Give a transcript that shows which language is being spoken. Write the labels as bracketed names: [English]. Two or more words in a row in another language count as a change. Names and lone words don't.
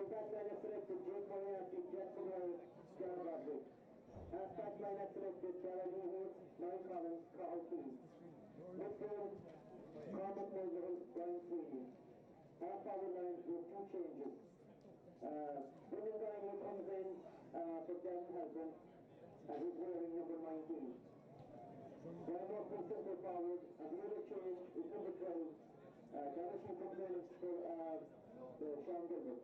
[English] line has selected Jake Moriarty, Jackson Wells, John Bradley. Half-back line has selected Ballydonoghue, Niall Collins, Carl Keane. Midfield, Cormac Mulligan, Brian Sweeney. Half-forward line with two changes. Brendan Guiney comes in for Dan Halpin, and he's wearing number 19. Brian Murphy centre forward, and the other change is number 12. Garrison comes in for Sean Gilbert.